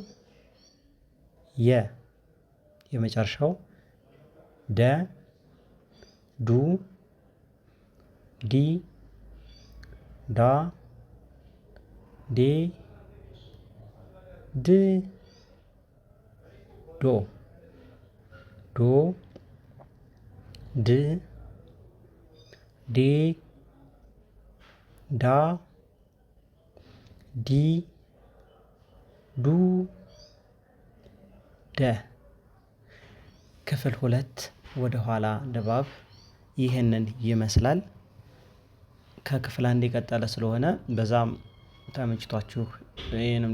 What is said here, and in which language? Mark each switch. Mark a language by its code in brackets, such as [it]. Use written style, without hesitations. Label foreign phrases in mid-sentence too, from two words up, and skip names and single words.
[am] የ የመጨረሻው ደ ዱ ዲ ዳ ዴ ድ ዶ ዶ ድ ዴ ዳ ዲ ዱ ደ። ክፍል 2 ወደ ኋላ ንባብ ይህንን ይመስላል። ከክፍል 1 የቀጠለ ስለሆነ በዛም ተመችቷችሁ ይህንም